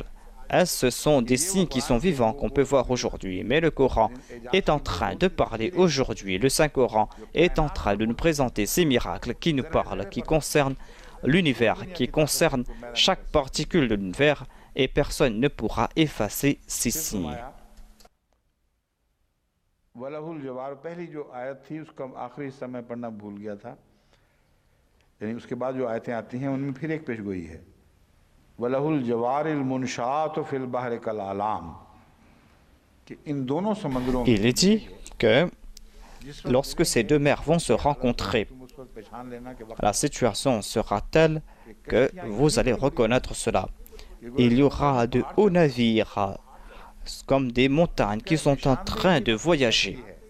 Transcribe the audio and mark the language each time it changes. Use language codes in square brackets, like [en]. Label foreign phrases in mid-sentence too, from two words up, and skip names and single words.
[fr] Ce sont des signes qui sont vivants qu'on peut voir aujourd'hui. Mais le Coran est en train de parler aujourd'hui. Le Saint-Coran est en train de nous présenter ces miracles qui nous parlent, qui concernent l'univers, qui concernent chaque particule de l'univers, et personne ne pourra effacer ces signes. [ar] وله الجوار [hi] पहली जो आयत थी उसका आखिरी हिस्सा मैं पढ़ना भूल गया था, यानी उसके बाद जो आयतें आती हैं उनमें फिर एक पेशगोई है। [ar] وله الجوار المنشآت في البحر كالأعلام, [hi] कि इन दोनों समुद्रों [fr] Il est dit que lorsque ces deux mers vont se rencontrer, la situation sera telle que vous allez reconnaître cela. Il y aura de hauts navires comme des montagnes qui sont en train de voyager.